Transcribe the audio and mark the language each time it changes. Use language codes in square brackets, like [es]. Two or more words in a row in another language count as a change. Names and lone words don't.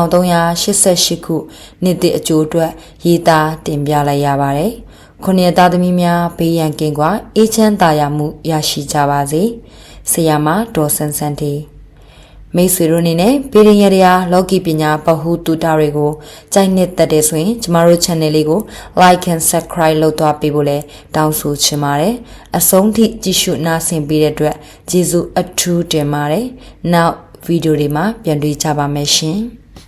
[my] 1388 ခုနှစ်သစ်အကျိုးအတွက်ရေးသားတင်ပြလိုက်ရပါတယ်ခုနှစ်သားသမီးများဘေးရန်ကင်းကွာအေးချမ်းသာယာမှုရရှိကြပါစေဆရာမဒေါ်ဆန်းဆန်းတီမိတ်ဆွေတို့အနေနဲ့ပြည်ရင်ရတရားလောကီပညာပဟုတုတတွေကိုကြိုက်နှစ်သက်တဲ့ဆိုရင်ကျမတို့ channel လေးကို [en] like and subscribe [my] လုပ်သွားပေးဖို့လည်းတောင်းဆိုချင်ပါတယ်အဆုံးထိကြည့်ရှုနားဆင်ပေးတဲ့အတွက်ကျေးဇူးအထူးတင်ပါတယ်နောက်ဗီဒီယိုတွေမှာပြန်တွေ့ကြပါမယ်ရှင်